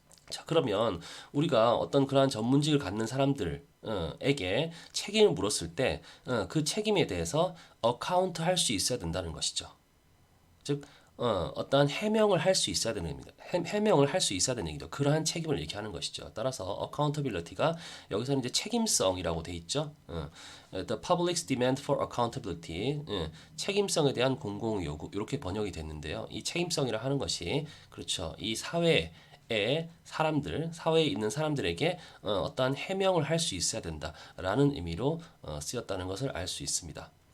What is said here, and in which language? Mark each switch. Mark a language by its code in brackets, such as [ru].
[ko] 자, 그러면 우리가 어떤 그러한 전문직을 갖는 사람들에게 책임을 물었을 때 그 책임에 대해서 어카운트 할 수 있어야 된다는 것이죠. 즉, 어떠한 해명을 할 수 있어야 되는 겁니다. 해명을 할 수 있어야 되는 얘기죠. 그러한 책임을 얘기하는 것이죠. 따라서 accountability가 여기서는 이제 책임성이라고 돼 있죠. [en] The public's demand for accountability. [ko] 책임성에 대한 공공 요구 이렇게 번역이 됐는데요. 이 책임성이라 하는 것이 그렇죠. 이 사회에 사회에 있는 사람들에게 어떠한 해명을 할 수 있어야 된다라는 의미로 쓰였다는 것을 알 수 있습니다.